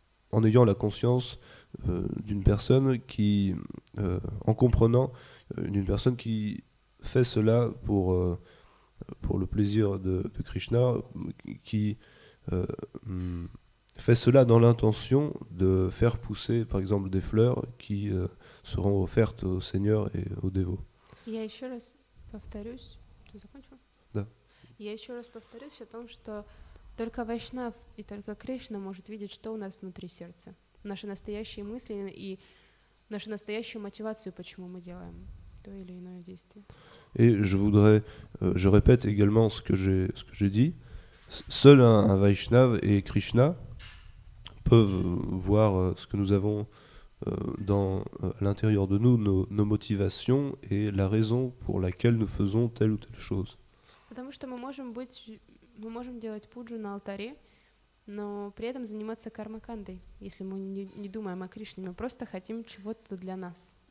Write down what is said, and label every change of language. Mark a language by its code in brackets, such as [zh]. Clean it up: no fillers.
[fr] en ayant la conscience d'une personne qui, en comprenant, d'une personne qui fait cela pour le plaisir de Krishna, qui fait cela dans l'intention de faire pousser, par exemple, des fleurs qui seront offertes au Seigneur et aux dévots. [ru] Я еще раз повторюсь. Ты закончил? Да. Я еще раз повторюсь о том, что только Вайшнав и только Кришна может видеть, что у нас внутри сердца. Наши настоящие мысли и нашу настоящую мотивацию, почему мы делаем то или иное действие. [fr] Et je répète également ce que j'ai dit. Seul un Vaishnav et Krishna peuvent voir ce que nous avons à l'intérieur de nous, nos motivations et la raison pour laquelle nous faisons telle ou telle chose. [ru] Потому что мы можем делать пуджу на алтаре, но при этом заниматься кармакандой, если мы не думаем о Кришне, мы просто хотим чего-то для нас.